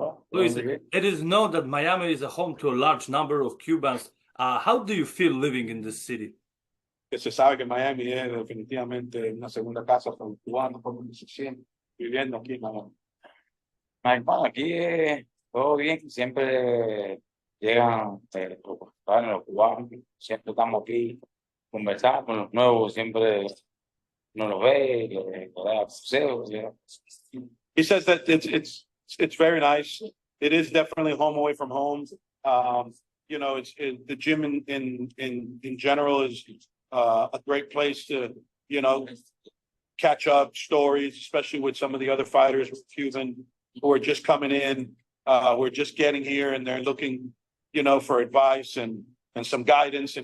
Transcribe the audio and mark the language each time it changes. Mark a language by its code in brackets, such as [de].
[en] Luis, it is known that Miami is a home to a large number of Cubans. How do you feel living in this city? [es] Que se sabe que Miami es definitivamente una segunda casa para los cubanos, como se siente viviendo aquí en Miami. Bueno, aquí todo bien, siempre llegan los cubanos, siempre estamos aquí, conversamos con los nuevos, siempre nos los ve, le da consejos. [en] He says that it's very nice. It is definitely home away from home. The gym in general is a great place to, catch up stories, especially with some of the other fighters with Cuban who are just coming in, who are just getting here, and they're looking, for advice and some guidance.